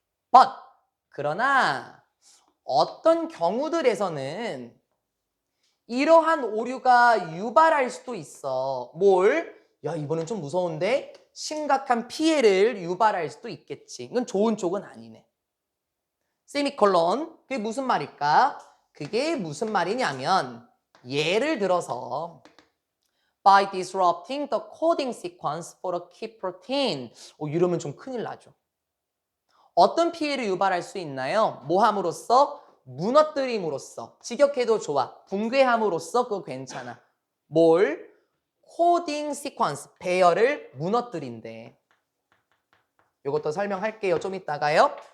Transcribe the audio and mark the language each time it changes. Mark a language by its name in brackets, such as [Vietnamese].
[Korean] But 그러나 어떤 경우들에서는 이러한 오류가 유발할 수도 있어. 뭘? 야, 이번엔 좀 무서운데? 심각한 피해를 유발할 수도 있겠지. 이건 좋은 쪽은 아니네. 세미콜론. 그게 무슨 말일까? 그게 무슨 말이냐면 예를 들어서 [English] by disrupting the coding sequence for a key protein. [Korean] 이러면 좀 큰일 나죠. 어떤 피해를 유발할 수 있나요? 뭐 함으로써? 무너뜨림으로써. 직역해도 좋아. 붕괴함으로써 그거 괜찮아. 뭘? 코딩 시퀀스, 배열을 무너뜨린대. 이것도 설명할게요. 좀 이따가요.